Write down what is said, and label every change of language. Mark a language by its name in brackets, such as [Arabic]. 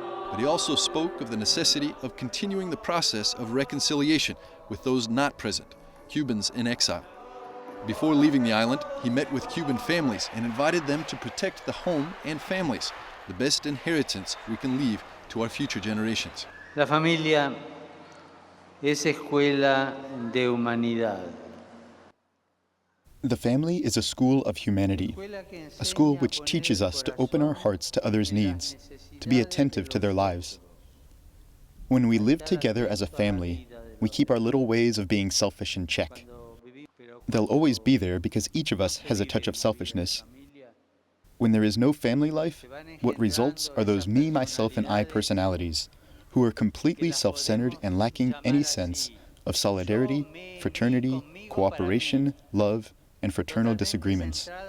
[English] But he also spoke of the necessity of continuing the process of reconciliation with those not present, Cubans in exile. Before leaving the island, he met with Cuban families and invited them to protect the home and families, the best inheritance we can leave to our future generations. [Spanish] La familia es escuela de humanidad. [English] The family is a school of humanity, a school which teaches us to open our hearts to others' needs, to be attentive to their lives. When we live together as a family, we keep our little ways of being selfish in check. They'll always be there because each of us has a touch of selfishness. When there is no family life, what results are those me, myself, and I personalities, who are completely self-centered and lacking any sense of solidarity, fraternity, cooperation, love, and fraternal disagreements.